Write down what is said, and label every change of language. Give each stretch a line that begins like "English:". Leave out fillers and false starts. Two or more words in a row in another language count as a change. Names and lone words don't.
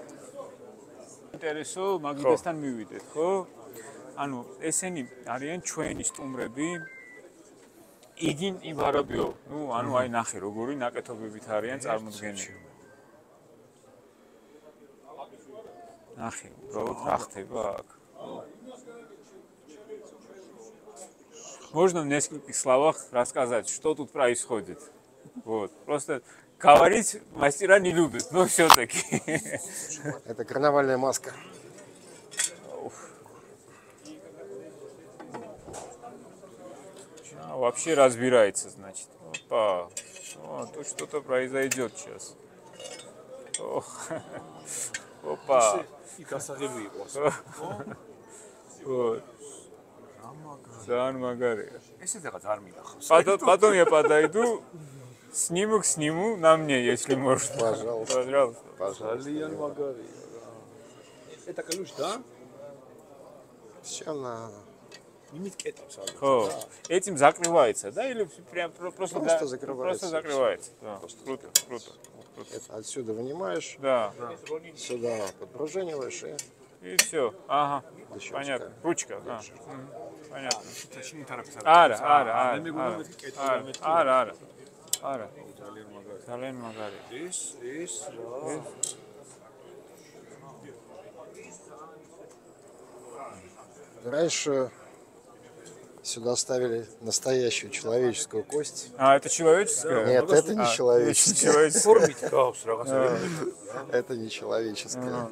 Georgian: ინტერესო მაგიდასთან მივიდეთ, ხო? ანუ ესენი არიან ჩვენი სტუმრები. იგინ იბარებიო. ანუ აი ნახე როგორი ნაკეთობებით არიან წარმოდგენილი. ნახე, უბრალოდ რა ხდება აქ.
Russian: Можно в нескольких словах рассказать, что тут происходит? Вот, просто говорить мастера не любят, но все-таки. Это карнавальная маска. Вообще разбирается, значит. Опа, тут что-то произойдет сейчас. Опа. Вот.
Georgian: ძალიან მაგარია. ესე რაღაც არ მინახავს.
Russian: Потом я подойду, сниму, на мне, если можно. Пожалуйста.
Georgian: ძალიან მაგარია.
Russian: Это ключ, да? Сейчас на
Georgian: იმით კეტავს ალბათ. Ხო,
Russian: этим закрывается, да, или прям просто закрывается. Просто закрывается. Да. Круто. Это отсюда вынимаешь, Да. сюда подпружиниваешь И все. Ага. Дощечка. Понятно. Ручка. Да. Понятно.
Georgian: შენ თარაფის Ара. ძალიან მაგარია. ეს
Russian: Раньше Сюда ставили настоящую человеческую кость. А, это человеческая? Нет, это не человеческая. Человеческая. Это не человеческая.